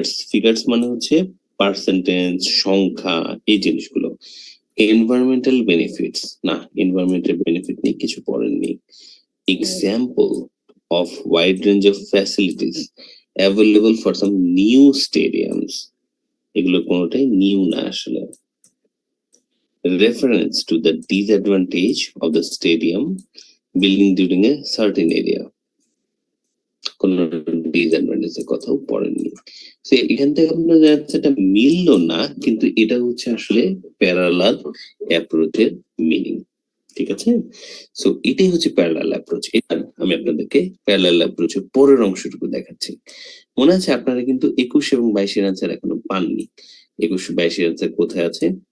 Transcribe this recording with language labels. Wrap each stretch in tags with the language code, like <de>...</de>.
<bn>Figures মানে হচ্ছে percentage, সংখ্যা, এই জিনিসগুলো। এনভায়রনমেন্টাল বেনিফিটস, না, এনভায়রনমেন্টাল বেনিফিট নিয়ে কিছু পড়েননি।</bn> <en>example of wide range of facilities available for some new stadiums,</en> <bn>এগুলো কোনোটাই নিউ না আসলে।</bn> <en>Reference to the disadvantage of the stadium building during a certain area,</en> <bn>কোন ডিসঅ্যাডভান্টেজ এর কথাও পড়েননি। তো এখান থেকে আপনার যাচ্ছে এটা মিললো না, কিন্তু এটা হচ্ছে আসলে প্যারালাল অ্যাপ্রোচের মিনিং। ঠিক আছে, সো এটাই হচ্ছে প্যারালাল অ্যাপ্রোচ। এবার আমি আপনাদেরকে প্যারালাল অ্যাপ্রোচের পরের অংশটুকু দেখাচ্ছি। মনে আছে আপনারা কিন্তু 21 এবং 22 এর আনসার এখনো পাননি। 21 22 এর আনসার কোথায় আছে?</bn>